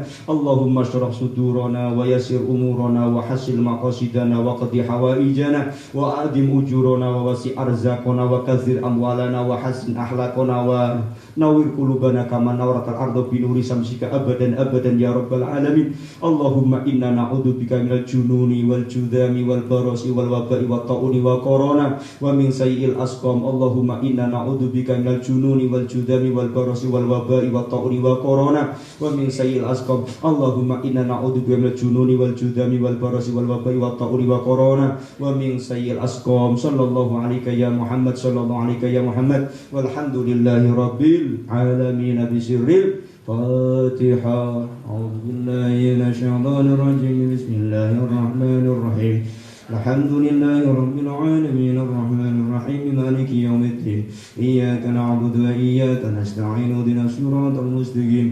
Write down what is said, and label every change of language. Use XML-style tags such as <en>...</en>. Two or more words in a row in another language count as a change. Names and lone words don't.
<ar>اللهم اشرح صدورنا ويسر أمورنا وحصل مقاصدنا واقض حوائجنا وأدم أجورنا ووسع أرزاقنا وكثر أموالنا وحسن أخلاقنا ونور قلوبنا كما نورت الأرض بنور شمسك أبدا يا رب العالمين. اللهم إنا نعوذ بك من الجنون والجذام والبرص والوباء والطاعون وكورونا ومن سيئ الأسقام. اللهم إنا نعوذ بك من الجنون والجذام والبرص والوباء والطاعون وكورونا ومن سيئ الأسقام. اللهم إنا نعوذ بك من الجنون والجذام والبرص والوباء والطاعون وكورونا ومن سيئ الأسقام. صلى الله عليه يا محمد، صلى الله عليه يا محمد. والحمد لله رب العالمين. بسر الفاتحة. أعوذ بالله من الشيطان الرجيم. بسم الله الرحمن الرحيم. الحمد لله رب العالمين الرحمن الرحيم مالك يوم الدين. إياك نعبد وإياك نستعين. اهدنا الصراط المستقيم.</ar>